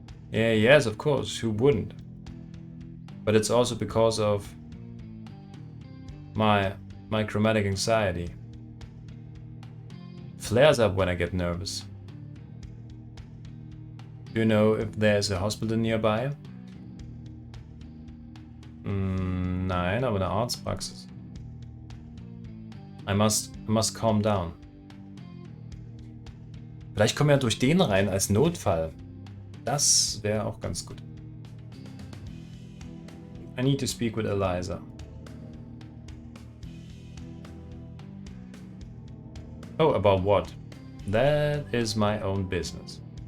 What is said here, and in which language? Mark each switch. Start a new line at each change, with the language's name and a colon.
English: Yeah, yes, of course, who wouldn't? But it's also because of my chromatic anxiety. Flares up when I get nervous. Do you know if there's a hospital nearby?
German: Nein, aber eine Arztpraxis.
English: I must calm down.
German: Vielleicht kommen wir ja durch den rein als Notfall. Das wäre auch ganz gut.
English: I need to speak with Eliza. Oh, about what? That is my own business.